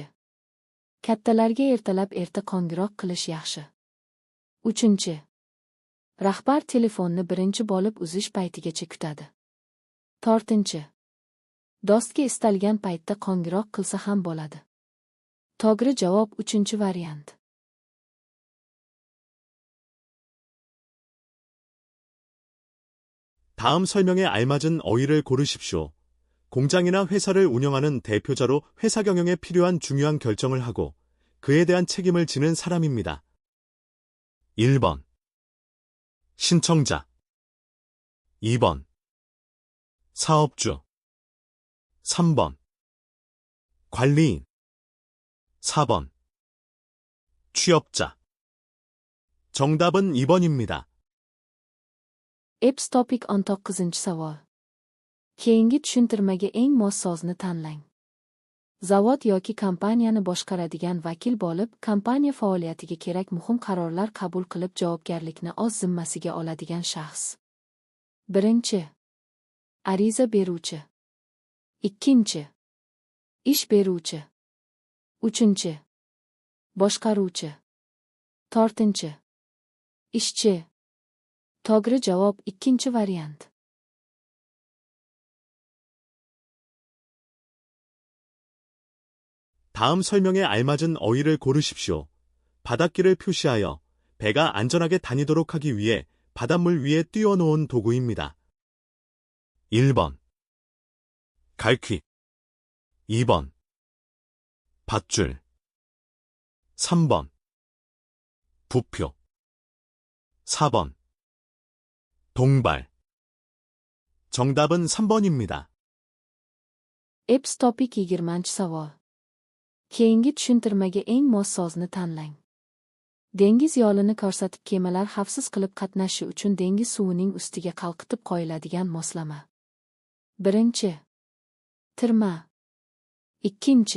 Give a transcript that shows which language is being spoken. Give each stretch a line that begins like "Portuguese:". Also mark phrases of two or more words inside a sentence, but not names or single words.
Uzbek: Kattalarga ertalab erta qo'ng'iroq qilish yaxshi. Uchinchi. Rahbar telefonni birinchi bo'lib uzish paytigacha kutadi. To'rtinchi. Do'stga istalgan paytda qo'ng'iroq qilsa ham bo'ladi. To'g'ri javob 3-variant.
Korean: 다음 설명에 알맞은 어휘를 고르십시오. 공장이나 회사를 운영하는 대표자로 회사 경영에 필요한 중요한 결정을 하고 그에 대한 책임을 지는 사람입니다. 1번. 신청자. 2번. 사업주. 3번. 관리인. 4번. 취업자. 정답은 2번입니다.
Uzbek: Apps topic 19-savol. Keyingi tushuntirmaga eng mos so'zni tanlang. Zavod yoki kompaniyani boshqaradigan vakil bo'lib, kompaniya faoliyatiga kerak muhim qarorlar qabul qilib javobgarlikni o'z zimmasiga oladigan shaxs. Birinchi. Ariza beruvchi. Ikkinchi. Ish beruvchi. Uchinchi. Boshqaruvchi. To'rtinchi. Ishchi. To'g'ri javob 2-variant.
Korean: 다음 설명에 알맞은 어휘를 고르십시오. 바닷길을 표시하여 배가 안전하게 다니도록 하기 위해 바닷물 위에 띄워놓은 도구입니다. 1번. 갈퀴. 2번. 밧줄. 3번. 부표. 4번. 동발. 정답은 3번입니다.
Uzbek: Apps topic 20-savol. Keyingi tushuntirmaga eng mos so'zni tanlang. Dengiz yo'lini ko'rsatib kemalar xavfsiz qilib qatnashi uchun dengiz suvining ustiga qalqitib qo'yiladigan moslama. Birinchi. Tirma. Ikkinchi.